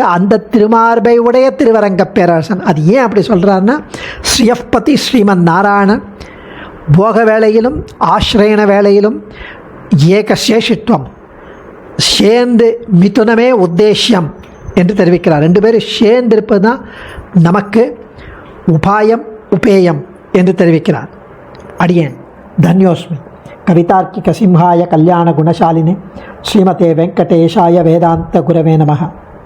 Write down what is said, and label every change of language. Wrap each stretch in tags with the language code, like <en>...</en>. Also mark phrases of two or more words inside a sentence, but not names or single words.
<ta>அந்த திருமார்பை உடைய திருவரங்க பேரரசன். அது ஏன் அப்படி சொல்கிறாருன்னா, ஸ்ரீயப்பதி ஸ்ரீமன் நாராயணன் போக வேளையிலும் ஆசிரயண வேளையிலும் ஏக சேஷித்வம் சேர்ந்து மிதுனமே உத்தேசியம் என்று தெரிவிக்கிறார். ரெண்டு பேரும் சேர்ந்திருப்பது தான் நமக்கு உபாயம் உபேயம் என்று தெரிவிக்கிறார். அடியேன் தன்யோஸ்மி.</ta> <sa>कवितार्किक सिंहाय कल्याण गुणशालिने श्रीमते वेङ्कटेशाय वेदान्त गुरवे नमः.</sa>